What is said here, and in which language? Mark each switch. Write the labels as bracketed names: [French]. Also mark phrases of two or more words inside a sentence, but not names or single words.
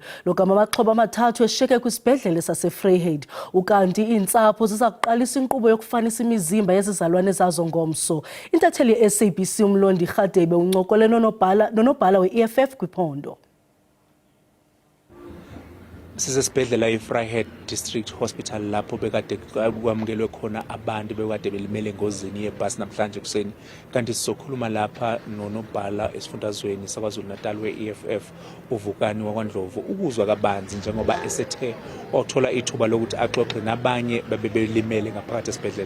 [Xhosa] Logama amaxhoba amathathu eshiyeke kwisibhedlele sase-Vryheid. Ukanti iintsapho ziza kuqalisa inkqubo yokufanisa imizimba yezizalwane zazo ngomso. Intatheli ye-SABC uMlondi Rhadebe uncokole nonobhala we-EFF kwiphondo. [Zulu] Sisesibhedlela iVryheid District Hospital lapho bekade kwamukelwe khona abantu bekade belimele engozini yebhasi namhlanje kuseni kanti sizokhuluma lapha nonobhala esifundazweni saKwaZulu-Natal we-EFF uVukani wakwaNdlovu ukuzwa kabanzi njengoba esethe wathola ithuba lokuthi axoxe nabanye bebelimele ngaphakathi esibhedlela.